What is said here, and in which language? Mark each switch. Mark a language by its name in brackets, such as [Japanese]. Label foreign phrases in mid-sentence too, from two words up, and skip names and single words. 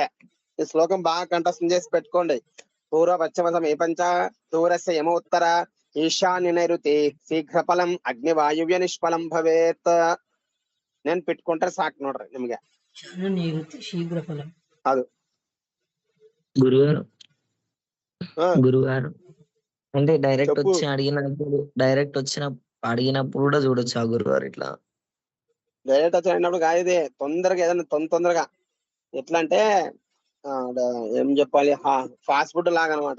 [Kannada] ಈ ಶ್ಲೋಕ ಬಾಳ ಕಂಠ ಸಂಜೆಸ್ పెట్టుకోండి. [Sanskrit] ಪೂರ್ವ ಪಶ್ಚಿಮ ಸಮಯ ಪಂಚ ದೂರಸ್ಯ ಯಮ ಉತ್ತರ ಈಶಾನ್ಯ ನೈಋತಿ ಶೀಘ್ರ ಫಲಂ ಅಗ್ನಿವಾಯುವ್ಯ ನಿಷ್ಫಲಂ ಭವೇತ್. [Kannada] ನೆನ್ಪಿಟ್ಕೊಂಡ್ರೆ ಸಾಕು ನೋಡ್ರಿ ನಿಮ್ಗೆ. ಶೀಘ್ರ ಫಲ ಅದು [Telugu] గురుగారు గురుగారు అంటే డైరెక్ట్ చెప్పు. వచ్చి అడిగినప్పుడు కూడా చూడొచ్చు ఆ గురుగారు ఇట్లా. డైరెక్ట్ వచ్చి అడిగినప్పుడు కాదు, తొందరగా ఏదైనా తొందరగా ఎట్లా అంటే ఏం చెప్పాలి, [English] fast food [Telugu] లాగా అనమాట.